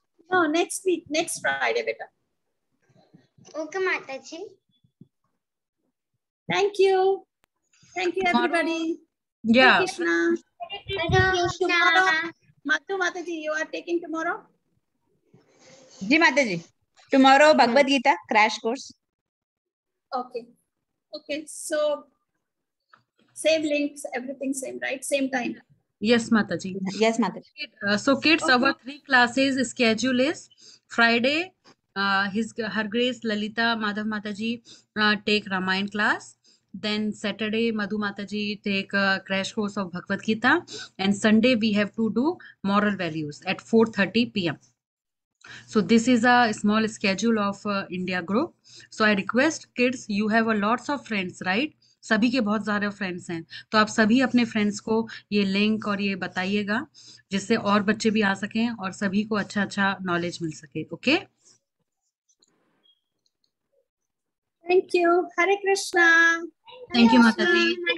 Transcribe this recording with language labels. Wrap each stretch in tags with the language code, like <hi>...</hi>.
<en>No, next week, next Friday, beta. Okay, Mataji. Thank you. Thank you, everybody. Yeah. Hare Krishna. Tomorrow, Mataji, you are taking tomorrow?</en> <hi>जी माता जी, tomorrow Bhagavad Gita crash course.</hi> <en>Okay. Okay. So same links, everything same, right? Same time. Yes Mataji. Yes Mata ji. So kids, our 3 classes schedule is Friday, her grace LalitaMadhav Mataji take Ramayan class. Then Saturday Madhu Mataji take a crash course of Bhagavad Gita, and Sunday we have to do moral values at 4:30 p.m. So this is a small schedule of India group. So I request kids, you have a lots of friends, right?</en> <hi>सभी के बहुत सारे friends हैं, तो आप सभी अपने friends को ये लिंक और ये बताइएगा, जिससे और बच्चे भी आ सकें और सभी को अच्छा अच्छा नॉलेज मिल सके.</hi> <en>Okay? Thank you. Hare Krishna. Thank you Mata ji.</en>